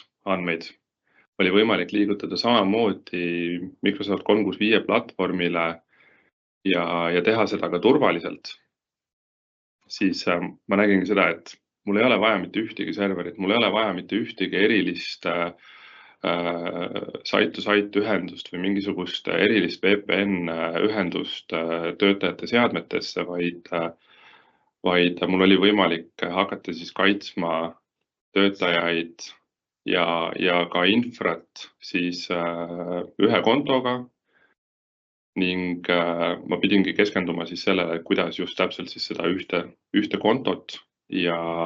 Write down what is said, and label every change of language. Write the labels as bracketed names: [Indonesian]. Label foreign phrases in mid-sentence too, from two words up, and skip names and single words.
[Estonian] andmeid, oli võimalik liigutada samamoodi Microsoft 365 platvormile ja teha seda ka turvaliselt, siis ma nägin seda, et mul ei ole vaja mitte ühtegi serverit, mul ei ole vaja mitte ühtegi erilist site-to-site ühendust või mingisugust erilist VPN ühendust töötajate seadmetesse, vaid mul oli võimalik hakata siis kaitsma töötajaid ja ka infrat siis ühe kontoga ning ma pidingi keskenduma siis sellele, kuidas just täpselt siis seda ühte kontot ja